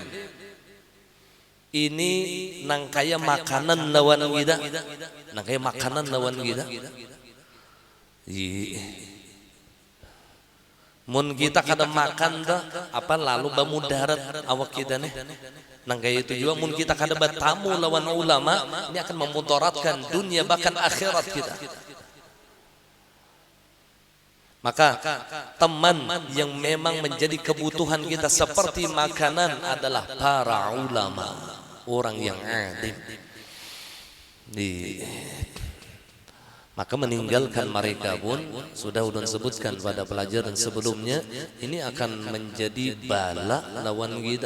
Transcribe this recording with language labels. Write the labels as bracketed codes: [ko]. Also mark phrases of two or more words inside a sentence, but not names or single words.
[bjn] Ini nangkaya makanan lawan kita. Nangkaya makanan lawan kita. Mun kita kada makan dah apa lalu bamudarat awak kita nih. Nangkaya itu juga mun kita kada bertamu lawan ulama, [id] ini akan memudaratkan dunia bahkan akhirat kita. Maka teman yang memang menjadi kebutuhan kita seperti makanan adalah para ulama, orang yang alim. [bjn] Maka meninggalkan mereka pun sudah udun sebutkan pada pelajaran sebelumnya, ini akan menjadi bala lawan kita.